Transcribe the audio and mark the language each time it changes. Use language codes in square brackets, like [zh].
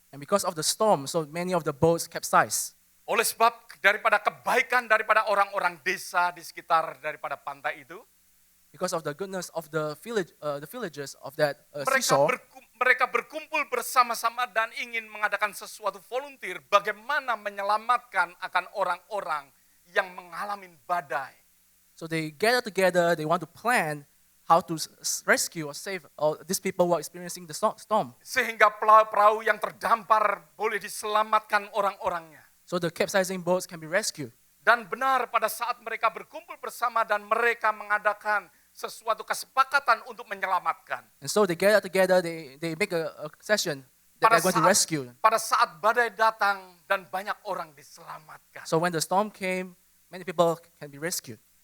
[en] And because of the storm, so many of the boats capsized. [id] Oleh sebab daripada kebaikan daripada orang-orang desa di sekitar daripada pantai itu, [en] Because of the goodness of the villagers of that seashore, [id] mereka berkumpul bersama-sama dan ingin mengadakan sesuatu volunteer bagaimana menyelamatkan akan orang-orang yang mengalami badai. [en] so they gather together, they want to plan how to rescue or save these people who are experiencing the storm. [id] Sehingga perahu yang terdampar boleh diselamatkan orang-orangnya. [en] So the capsizing boats can be rescued. [id] Dan benar pada saat mereka berkumpul bersama dan mereka mengadakan sesuatu kesepakatan untuk menyelamatkan. [en] And so they gather together, they make a session that they're going to rescue. [id] pada saat badai datang dan banyak orang diselamatkan. [en] So when the storm came, many people can be rescued.